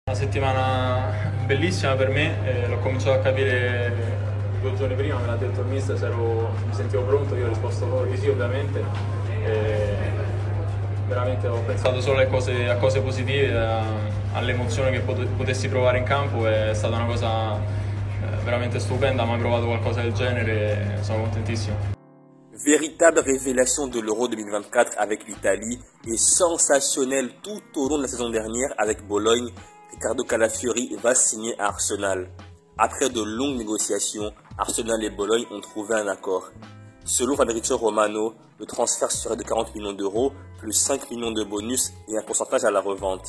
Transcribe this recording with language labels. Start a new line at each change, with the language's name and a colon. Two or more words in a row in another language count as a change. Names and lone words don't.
Italian: Una settimana bellissima per me, l'ho cominciato a capire 2 giorni prima, me l'ha detto il mister se mi sentivo pronto, io ho risposto di sì ovviamente. E veramente ho pensato solo a cose positive, all'emozione che potessi provare in campo, è stata una cosa veramente stupenda, mai provato qualcosa del genere e sono contentissimo.
French: Véritable révélation de l'Euro 2024 avec l'Italie et sensationnel tout au long de la saison dernière avec Bologne, Riccardo Calafiori va signer à Arsenal. Après de longues négociations, Arsenal et Bologne ont trouvé un accord. Selon Fabrizio Romano, le transfert serait de 40 millions d'euros, plus 5 millions de bonus et un pourcentage à la revente.